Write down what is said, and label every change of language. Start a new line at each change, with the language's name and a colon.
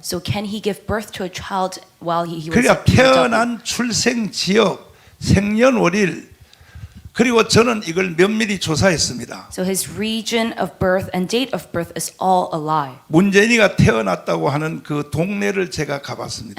English: So can he give birth to a child while he was a
Korean: 그러니까
English: POW?
Korean: 태어난 출생 지역, 생년월일 그리고 저는 이걸 면밀히 조사했습니다.
English: So his region of birth and date of birth is all a lie.
Korean: 문재인이가 태어났다고 하는 그 동네를 제가 가봤습니다.